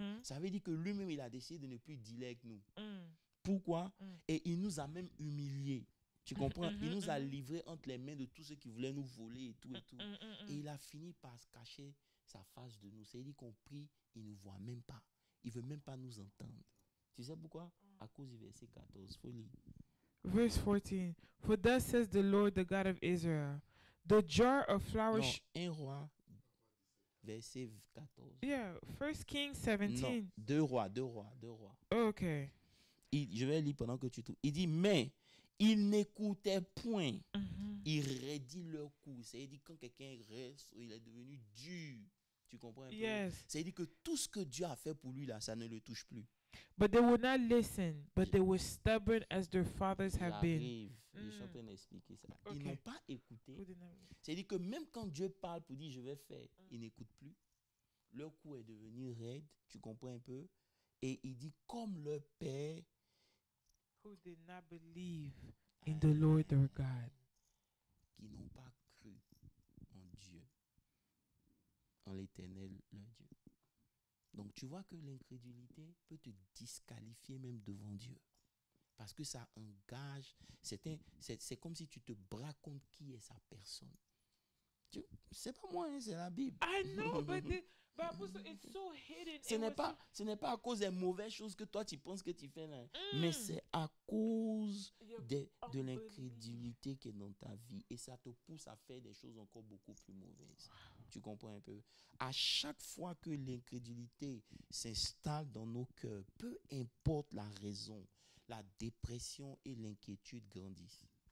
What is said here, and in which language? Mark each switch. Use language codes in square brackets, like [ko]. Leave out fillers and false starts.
[fr] Ça veut dire que lui-même, il a décidé de ne plus dealer avec nous. Pourquoi? Et il nous a même humiliés. Tu comprends? Il nous a livrés entre les mains de tous ceux qui voulaient nous voler et tout et tout. Et il a fini par cacher sa face de nous. C'est-à-dire qu'on prie, il ne nous voit même pas. Il ne veut même pas nous entendre. Tu sais pourquoi? À cause du verset 14. Faut lire. [en] Verse 14. For thus says the Lord, the God of Israel, the jar of flour. [fr] Non, 1 Roi, verset 14. [en] Yeah, 1 Kings 17. [fr] Non, 2 Rois. [en] Okay. [fr] Je vais lire pendant que tu trouves. Il dit, mais Ils n'écoutaient point. Mhm. Ils raidit leur cou. C'est-à-dire quand quelqu'un reste, il est devenu dur. Tu comprends un peu? [en] Yes. [fr] C'est-à-dire que tout ce que Dieu a fait pour lui, là, ça ne le touche plus. [en] But they would not listen, but they were stubborn as their fathers have been. [fr] J'arrive. Je suis en train d'expliquer ça. Ils Ok. n'ont pas écouté. [en] Who did not listen? [fr] C'est-à-dire que même quand Dieu parle pour dire je vais faire, ils n'écoutent plus. Leur cou est devenu raide. Tu comprends un peu? Et il dit comme leur père [en] Who did not believe in the Lord their God. [fr] qui n'ont pas cru en Dieu, en l'Éternel, leur Dieu. Donc tu vois que l'incrédulité peut te disqualifier même devant Dieu. Parce que ça engage, c'est comme si tu te braques contre qui est sa personne. C'est pas moi, hein, c'est la Bible. [en] I know, but Apostle, it's so hidden. [fr] Ce n'est pas à cause des mauvaises choses que toi tu penses que tu fais là, mais c'est à cause de l'incrédulité qui est dans ta vie et ça te pousse à faire des choses encore beaucoup plus mauvaises. Tu comprends un peu? À chaque fois que l'incrédulité s'installe dans nos cœurs, peu importe la raison, la dépression et l'inquiétude grandissent.